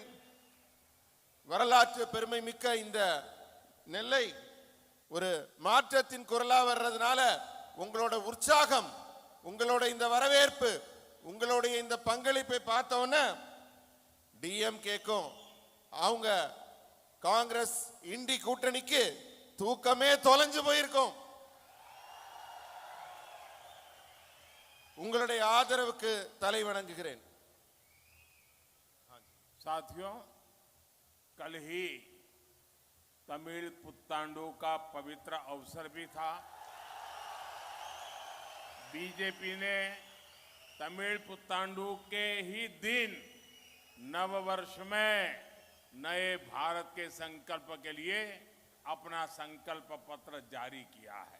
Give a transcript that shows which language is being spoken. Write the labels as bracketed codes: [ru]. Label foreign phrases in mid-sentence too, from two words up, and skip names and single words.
[ta] வரலாற்று பெருமை மிக்க இந்த நெல்லை ஒரு மாற்றத்தின் குரலா வர்றதுனால உங்களோட உற்சாகம், உங்களோட இந்த வரவேற்பு, உங்களுடைய இந்த பங்களிப்பை பார்த்தோன்னே டிஎம்கேக்கும் அவங்க காங்கிரஸ் இண்டி கூட்டணிக்கு தூக்கமே தொலைஞ்சு போயிருக்கும். உங்களுடைய ஆதரவுக்கு தலை வணங்குகிறேன். [hi] साथियों, कल ही तमिल पुत्तांडु का पवित्र अवसर भी था. बीजेपी ने तमिल पुत्तांडु के ही दिन नव वर्ष में नए भारत के संकल्प के लिए अपना संकल्प पत्र जारी किया है.